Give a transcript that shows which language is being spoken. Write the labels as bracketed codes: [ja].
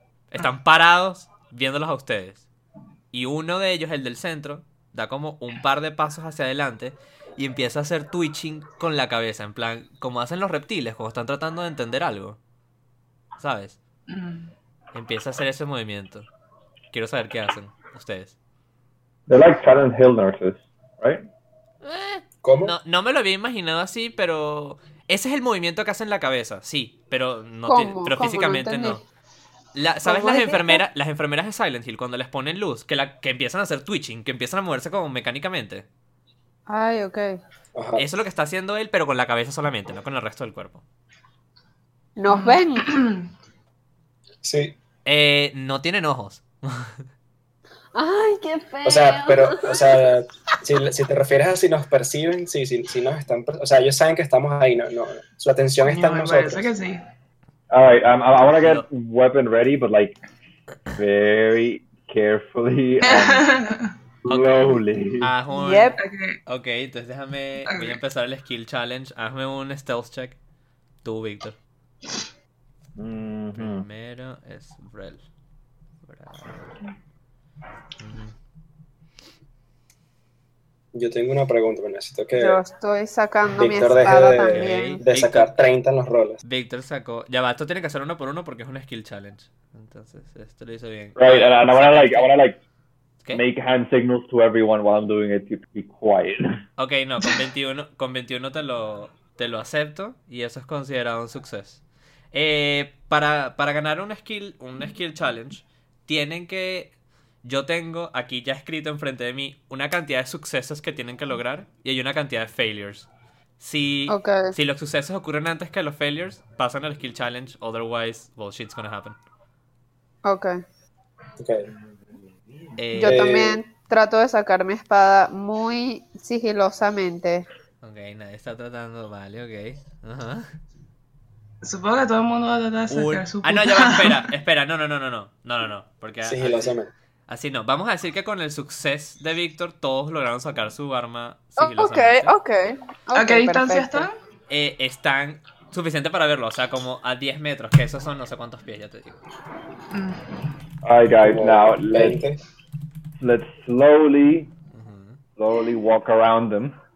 [es] Están parados viéndolos a ustedes. Y uno de ellos, el del centro, da como un par de pasos hacia adelante y empieza a hacer twitching con la cabeza, en plan, como hacen los reptiles, como están tratando de entender algo. ¿Sabes? Empieza a hacer ese movimiento. Quiero saber qué hacen ustedes. [en] They're like Silent Hill nurses, right? [es] ¿Cómo? No, no me lo había imaginado así, pero ese es el movimiento que hace en la cabeza, sí, pero no, ¿cómo? Pero ¿cómo? Físicamente no. La, ¿sabes las enfermeras? Las enfermeras de Silent Hill, cuando les ponen luz, que empiezan a hacer twitching, que empiezan a moverse como mecánicamente. Ay, okay. Ajá. Eso es lo que está haciendo él, pero con la cabeza solamente, no con el resto del cuerpo. ¿Nos ven? Sí. No tienen ojos. Ay, qué feo. O sea, pero, o sea, si te refieres a si nos perciben, sí, si nos están, o sea, ellos saben que estamos ahí, no su atención está en nosotros. Me parece que sí. [en] All right, I want to get weapon ready, but like very carefully and slowly. Okay. Yep. [es] Okay, entonces déjame, okay. Voy a empezar el skill challenge. Hazme un stealth check, tú, Víctor. Mm-hmm. Primero es Rel. Yo tengo una pregunta, pero necesito que... Yo estoy sacando Víctor mi espada deje también. De sacar 30 en los roles. Víctor sacó... Ya va, esto tiene que hacer uno por uno porque es un skill challenge. Entonces, esto lo hizo bien. [en] Right, and I wanna make hand signals to everyone while I'm doing it to be quiet. [es] Ok, no, con 21, con 21 te lo acepto y eso es considerado un suceso. Para ganar un skill challenge, tienen que... Yo tengo aquí ya escrito enfrente de mí una cantidad de sucesos que tienen que lograr y hay una cantidad de failures. Si los sucesos ocurren antes que los failures, pasan al skill challenge, [en] otherwise, well, shit's gonna happen. Okay. Okay. [es] Yo también trato de sacar mi espada muy sigilosamente. Okay, nadie está tratando, vale, okay. Ajá. Supongo que todo el mundo va a tratar de sacar su puta. Ah, no, ya va, espera, no, porque sigilosamente. Así no, vamos a decir que con el suceso de Víctor todos lograron sacar su arma sigilosamente. Okay, ¿a qué distancia están? Están suficiente para verlo, o sea, como a 10 metros, que esos son no sé cuántos pies, ya te digo. [en] Alright guys, now let's slowly walk around them.